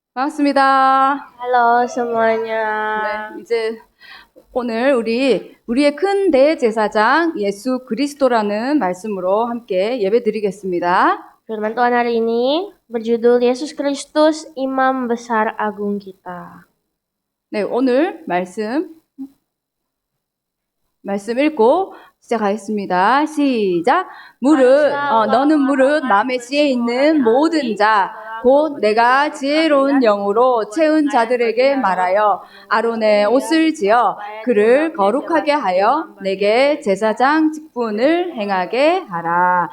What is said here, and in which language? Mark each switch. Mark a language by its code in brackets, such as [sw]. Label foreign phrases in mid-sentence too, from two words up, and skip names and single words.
[ko] 반갑습니다. [id] Halo semuanya. [ko] 네, 이제 오늘 우리의 큰 대제사장 예수 그리스도라는 말씀으로 함께 예배드리겠습니다. [id] Firman Tuhan hari ini berjudul Yesus Kristus Imam Besar Agung kita. [ko] 네, 오늘 말씀 읽고 시작하겠습니다. 시작. 너는 무릇 마음의 지혜 있는 모든 자 곧 내가 지혜로운 영으로 채운 자들에게 말하여 아론의 옷을 지어 그를 거룩하게 하여 내게 제사장 직분을 행하게 하라.